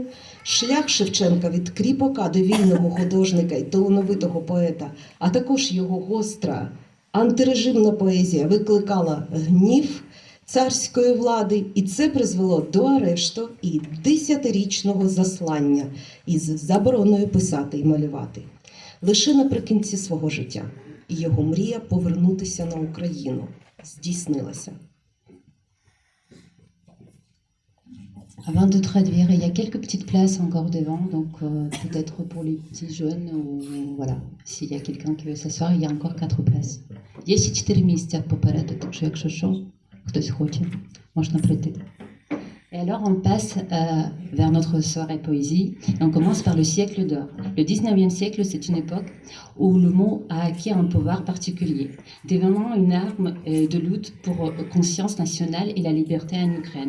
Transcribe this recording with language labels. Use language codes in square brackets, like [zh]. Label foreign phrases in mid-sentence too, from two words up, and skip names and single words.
[uk] Шлях Шевченка від кріпака до вільного художника і талановитого поета, а також його гостра антирежимна поезія викликала гнів царської влади, і це призвело до арешту і 10-річного заслання із забороною писати і малювати. Лише наприкінці свого життя його мрія повернутися на Україну здійснилася. [fr] Avant de traduire, il y a quelques petites places encore devant, donc peut-être pour les petits jeunes, ou voilà, s'il y a quelqu'un qui veut s'asseoir, il y a encore 4 places. [uk] Є ще 4 місця попереду, так що якщо що, хтось хоче, можна прийти. [fr] Et alors on passe vers notre soirée poésie, et on commence par le siècle d'or. Le 19e siècle, c'est une époque où le mot a acquis un pouvoir particulier, devenant une arme de lutte pour conscience nationale et la liberté en Ukraine.